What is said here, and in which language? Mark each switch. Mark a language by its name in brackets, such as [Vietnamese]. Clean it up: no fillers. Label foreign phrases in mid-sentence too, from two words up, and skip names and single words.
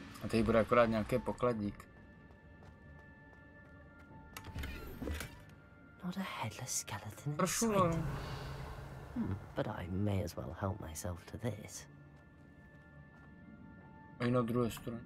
[Czech] tady bude akorát nějaký pokladík. [English] Not a headless skeleton. [Czech] Prošulo. [English] But I may as well help myself to this. [Czech] A i na druhé straně.